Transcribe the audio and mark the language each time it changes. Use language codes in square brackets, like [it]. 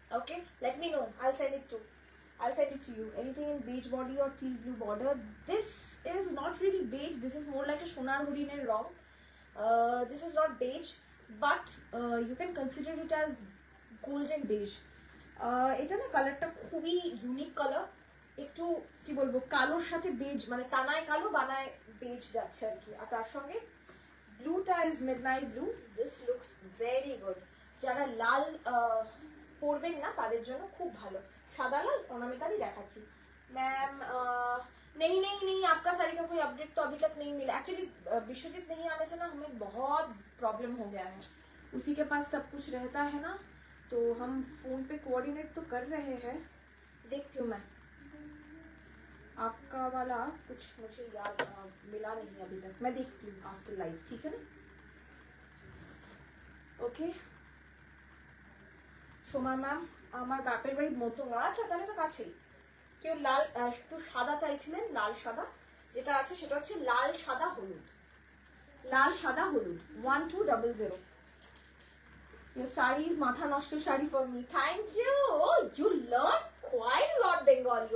[en] Okay, let me know, I'll send it to you. Anything in beige body or teal blue border? This is not really beige, this is more like a [bn] sonar huriner rong. [en] This is not beige, but you can consider it as golden beige. [bn] এটা না কালারটা খুবই unique colour, একটু কি বলবো, কালোর সাথে base, মানে তানায় কালো বানায় বেজ যাচ্ছে আর কি, আর তার সঙ্গে ব্লুটা is midnight blue. [en] This looks very good. [bn] যারা লাল পরবেন না তাদের জন্য খুব ভালো। সাদা লাল অনামিকারই দেখাচ্ছি। [hi] मैम नहीं नहीं नहीं, आपका साड़ी का कोई अपडेट तो अभी तक नहीं मिला। एक्चुअली विश्वजीत नहीं आने से ना हमें बहुत प्रॉब्लम हो गया है, उसी के पास सब कुछ रहता है ना, तो हम फोन पे कोऑर्डिनेट तो कर रहे हैं, देखती हूँ मैं। आपका वाला कुछ मुझे याद मिला नहीं अभी तक, मैं देखती हूँ आफ्टर लाइव, ठीक है ना? [bn] ओके সোমা ম্যাম, আমার বাপের বাড়ি মতো, আচ্ছা তাহলে তো কাছেই। কেউ লাল, একটু সাদা চাইছিলেন, লাল সাদা, যেটা আছে সেটা হচ্ছে লাল সাদা হলুদ, লাল সাদা হলুদ 1200। [en] Your sari is [bn] matha noshto shari [en] for me. Thank you. Oh, you learned quite a lot Bengali.